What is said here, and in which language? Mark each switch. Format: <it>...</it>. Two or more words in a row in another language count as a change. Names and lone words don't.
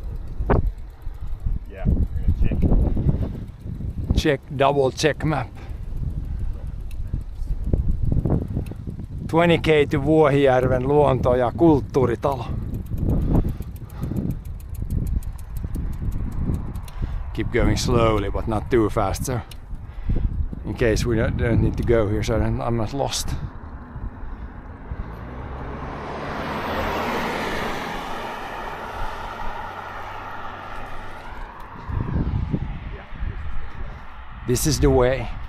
<en>Yeah. We're gonna check. Double check map. 20k to Vuohijärven luonto- ja kulttuuritalo. Keep going slowly but not too fast, so in case we don't need to go here, so I'm not lost. This is the way.</en>